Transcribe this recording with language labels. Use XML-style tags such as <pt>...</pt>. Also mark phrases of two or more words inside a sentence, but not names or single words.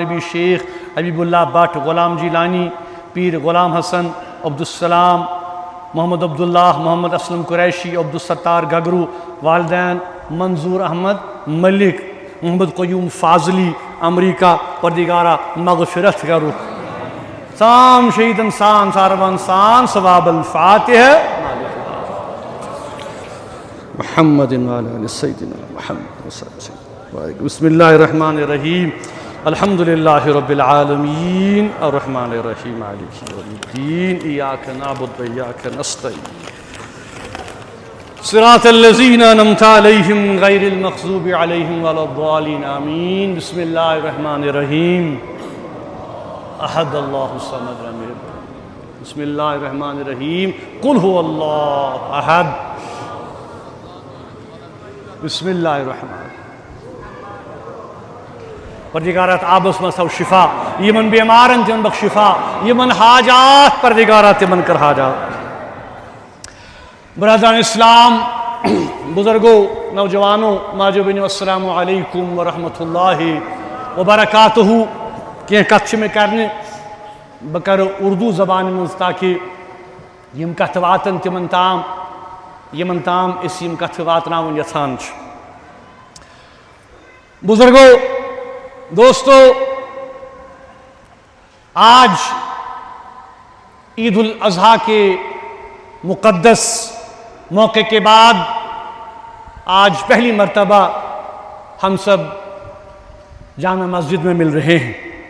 <ks>نبی شیخ، حبیب اللہ بٹ، غلام جیلانی، پیر غلام حسن، عبدالسلام، محمد عبداللہ، محمد اسلم قریشی، عبدالستار گگرو، والدین منظور احمد ملک، محمد قیوم فاضلی، امریکہ، پردگارہ مغفرت کرو، سام شہید انسان سارو انسان،</ks> <ar>ثواب الفاتحہ محمد وعلی سیدنا محمد وسلم۔ بسم اللہ الرحمن الرحیم، الحمد للہ رب العالمین، الرحمن الرحیم، مالک یوم الدین، ایاک نعبد و ایاک نستعین، صراط الذین انعمت علیہم غیر المغضوب علیہم ولا الضالین، آمین۔ بسم اللہ الرحمن الرحیم، احد اللہ الصمد لم یلد، بسم اللہ الرحمن الرحیم، قل هو اللہ احد، بسم اللہ الرحمن،</ar> <ks>پردگارات آبس مسو شفا، یمن بیمارن تمن بخش شفا، یمن حاجات پردگارات تمن کر حاجات۔</ks> <ur>برادران اسلام، بزرگوں، نوجوانوں،</ur> <ks>ماجو بینو،</ks> <ar>السلام علیکم ورحمۃ اللہ وبرکاتہ۔</ar> <ks>کہ کتھ میں کرنے بکر اردو زبان مز تاکہ یم کتھ واتن تمن تام، یمن تام اس یم کتھ واتناون یژھان چھ۔</ks> <ur>بزرگوں، دوستو، آج عید الاضحیٰ کے مقدس موقع کے بعد آج پہلی مرتبہ ہم سب جامع مسجد میں مل رہے ہیں۔</ur>